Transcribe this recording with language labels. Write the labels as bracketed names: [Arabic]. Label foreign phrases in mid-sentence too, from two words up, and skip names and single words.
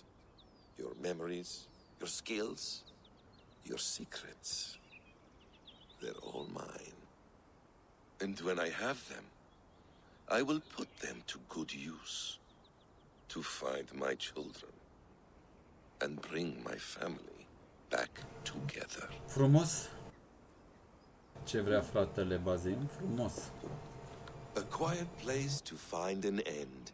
[English] Your memories, your skills, your secrets. They're all mine. And when I have them, I will put them to good use. To find my children. And bring my family back together. [Romanian] Frumos. Ce vrea fratele Bazin? Frumos. [English] A quiet place to find an end.